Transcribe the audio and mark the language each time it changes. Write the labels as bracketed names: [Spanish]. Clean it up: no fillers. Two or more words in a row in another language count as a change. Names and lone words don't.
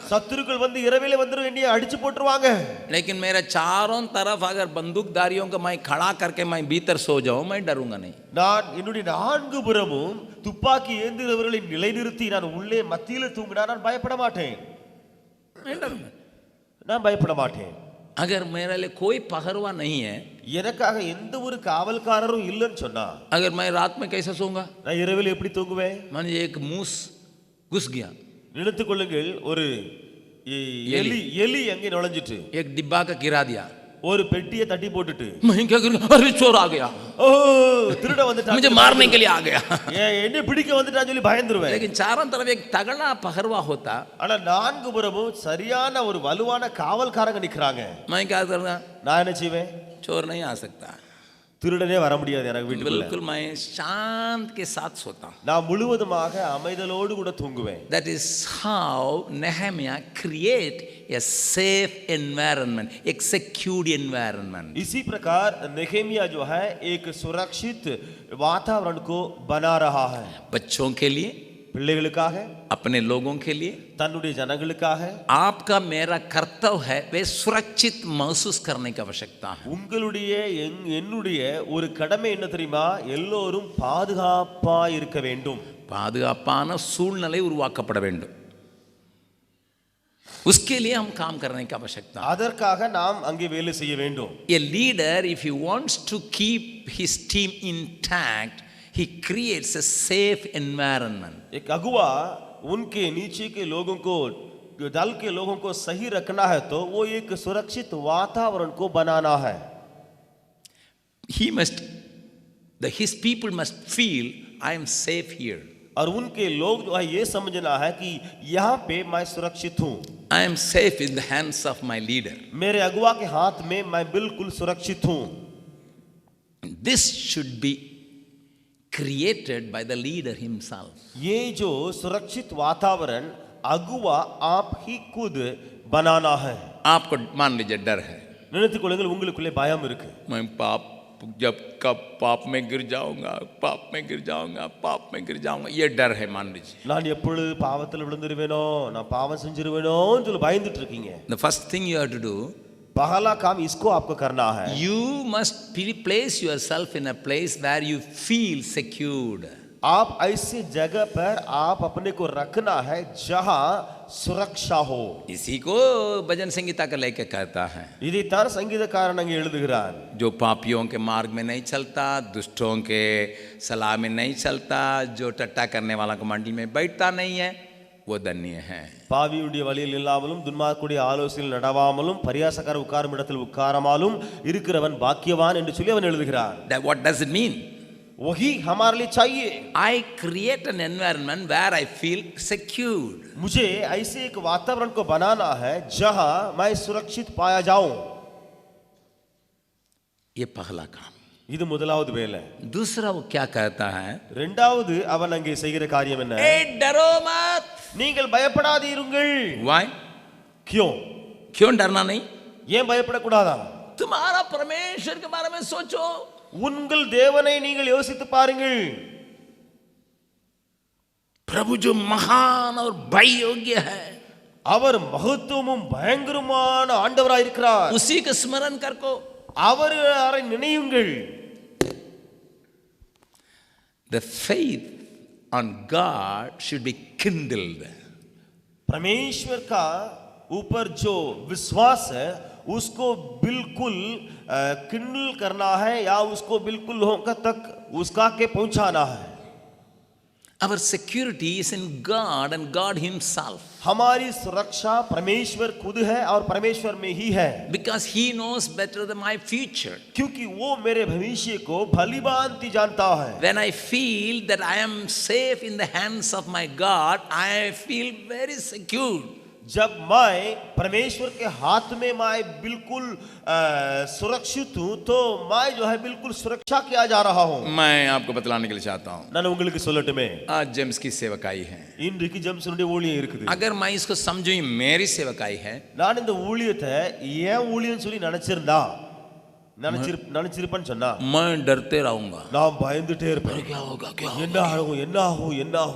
[Tamil] சத்துருக்கள் வந்து இரவிலே வந்து என்னைய அடிச்சு போட்டுருவாங்க. [Hindi] लेकिन मेरे चारों तरफ अगर बंदूकधारियों को मैं खड़ा करके मैं भीतर सो जाऊं, मैं डरूंगा नहीं. [Tamil] நான் என்னுடைய 4 புறமும் துப்பாக்கி ஏந்திரவர்களை நிலைநிறுத்தி நான் உள்ளே மத்தியில தூங்கினா நான் பயப்பட மாட்டேன். நான் பயப்பட மாட்டேன். [Hindi] अगर मेरे लिए कोई पहरवा नहीं है, [Tamil] எனக்காக எந்த ஒரு காவல்காரரும் இல்லைன்னு சொன்னா [Hindi] अगर मैं रात में कैसे सोऊंगा? [Tamil] நான் இரவில் எப்படி தூங்குவேன்? [Hindi] मान लीजिए एक मूस घुस गया, [Tamil] நினைத்துக் கொள்ளுங்கள் ஒரு எலி அங்கே நுழைஞ்சிட்டு [Hindi] एक डिब्बा का गिरा दिया, [Tamil] ஒரு பெட்டியை தட்டி போட்டுட்டு [Hindi] मैं क्या करूंगा? अरे चोर आ गया, [Tamil] ஓ திருட வந்துட்டான், [Hindi] मुझे मारने के लिए आ गया. [Tamil] என்ன பிடிக்க வந்துட்டான்னு சொல்லி பயந்துருவேன். [Hindi] लेकिन चारों तरफ एक तगड़ा पहरवा होता, [Tamil] ஆனா 4 புறமும் சரியான ஒரு வலுவான காவல்காரங்க நிக்கறாங்க. [Hindi] मैं क्या करूंगा? [Tamil] நான் என்ன செய்வேன்? [Hindi] चोर नहीं आ सकता. [Tamil] திருடனே வர முடியாது எனக்கு வீட்டுக்குள்ள. [Hindi] बिल्कुल मैं शांत के साथ सोता हूं. [Tamil] நான் முழுவதுமாக அமைதலோடு கூட தூங்குவேன். [English] That is how Nehemiah create a safe environment, एक secured environment. [Hindi] इसी प्रकार नेहेमिया जो है एक सुरक्षित वातावरण को बना रहा है. बच्चों के लिए, [Tamil] பிள்ளைகளுக்காக, [Hindi] अपने लोगों के लिए. [Tamil] தன்னுடைய ஜனங்களுக்காக. [Hindi] आपका मेरा कर्तव्य है वे सुरक्षित महसूस करने की आवश्यकता है. [Tamil] உங்களுடைய என்னுடைய ஒரு கடமை என்ன தெரியுமா? எல்லோரும் பாதுகாப்பா இருக்க வேண்டும். பாதுகாப்பான சூழ்நிலை உருவாக்கப்பட வேண்டும். [Hindi] उसके लिए हम काम करने की आवश्यकता है. [Tamil] அதற்காக நாம் அங்கே வேலை செய்ய வேண்டும். [English] A leader, if he wants to keep his team intact, he creates a safe environment. [Hindi] एक अगुवा उनके नीचे के लोगों को, दल के लोगों को सही रखना है तो वो एक सुरक्षित वातावरण को बनाना है. [English] His people must feel I am safe here. [Hindi] और उनके लोग जो है ये समझना है कि यहाँ पे मैं सुरक्षित हूँ. [English] I am safe in the hands of my leader. [Hindi] मेरे अगुवा के हाथ में मैं बिल्कुल सुरक्षित हूँ. [English] This should be created by the leader himself. [Hindi] ये जो सुरक्षित वातावरण अगुवा आप ही खुद बनाना है. आपको मान लीजिए डर है, [Tamil] நினைத்துக் கொள்ளுங்கள் உங்களுக்குள்ளே பயம் இருக்கு. [Hindi] मैं कब पाप में गिर जाऊंगा, पाप में गिर जाऊंगा, ये डर है मान लीजिए. [Tamil] நான் எப்பொழுது பாவத்தில் விழுந்துருவேனோ, நான் பாவம் செஞ்சிருவேனோன்னு சொல்லி பயந்துட்டு இருக்கீங்க. [English] The first thing you have to do, [Hindi] पहला काम इसको आपको करना है. [English] you must place yourself in a place where you feel secured. [Hindi] आप ऐसी जगह पर आप अपने को रखना है जहां सुरक्षा हो. इसी को भजन संगीता का लेके कहता है, [Tamil] இதைத்தான் சங்கீதக்காரன் அங்கே எழுதுகிறார். [Hindi] जो पापियों के मार्ग में नहीं चलता, दुष्टों के सलाह में नहीं चलता, जो टट्टा करने वाला को मंडली में बैठता नहीं है, वो धन्य है. [Tamil] பாவியுடைய வழியில் இல்லாமலும் துன்மார்க்குடைய ஆலோசனையில் நடவாமலும் பரியாசக்கார உட்காரும் இடத்தில் உட்காராமலும் இருக்கிறவன் பாக்கியவான் என்று சொல்லி அவன் எழுதுகிறான். [English] What does it mean? [Hindi] वही हमारे लिए चाहिए. [English] I create an environment where I feel secured. [Hindi] मुझे ऐसे एक वातावरण को बनाना है जहां मैं सुरक्षित पाया जाऊं. ये पहला काम. [Tamil] இது முதலாவது வேலை. [Hindi] दूसरा वो क्या कहता है? [Tamil] இரண்டாவது அவன் அங்கே செய்கிற காரியம் என்ன? [Hindi] ए डरो मत. [Tamil] நீங்கள் பயப்படாதீருங்கள். [English] Why? [Hindi] क्यों डरना नहीं? [Tamil] ஏன் பயப்படக்கூடாதா? [Hindi] तुम्हारा परमेश्वर के बारे में सोचो. [Tamil] உங்கள் தேவனை நீங்கள் யோசித்து பாருங்கள். [Hindi] प्रभु जो महान और भय योग्य है, [Tamil] அவர் மகத்துவமும் பயங்கரமான ஆண்டவராய் இருக்கிறார். [Hindi] उसी का स्मरण करको. [Tamil] அவரை நினையுங்கள். [English] The faith on God should be kindled. [Hindi] परमेश्वर का ऊपर जो विश्वास है उसको बिल्कुल किंडल करना है या उसको बिल्कुल लोगों तक उसका के पहुंचाना है. [English] Our security is in God and God Himself. [Hindi] हमारी सुरक्षा परमेश्वर खुद है और परमेश्वर में ही है, [English] Because He knows better than my future. [Hindi] क्योंकि वो मेरे भविष्य को भली भांति जानता है। [English] When I feel that I am safe in the hands of my God, I feel very secure. [Hindi] जब मैं परमेश्वर के हाथ में मैं बिल्कुल सुरक्षित हूँ, तो मैं जो है बिल्कुल सुरक्षा किया जा रहा हूँ। मैं आपको बतलाने के लिए चाहता हूँ, [Tamil] நான் உங்களுக்கு சொல்லட்டுமே, [Hindi] आज जेम्स की सेवकाई है। [Tamil] இன்றைக்கு ஜெம்ஸனுடைய ஊழியம் இருக்குது। [Hindi] अगर मैं इसको समझूं ये मेरी सेवकाई है, [Tamil] நான் இந்த ஊழியத்தை ஏன் ஊழியம் சொல்லி நினைச்சிருப்பேன்னு சொன்னா, [Hindi] मैं डरते रहूंगा, [Tamil] நான் பயந்துட்டே இருப்பேன்। [Hindi] क्या होगा क्या [Tamil] என்ன ஆகும் என்ன ஆகும் என்ன ஆகும்।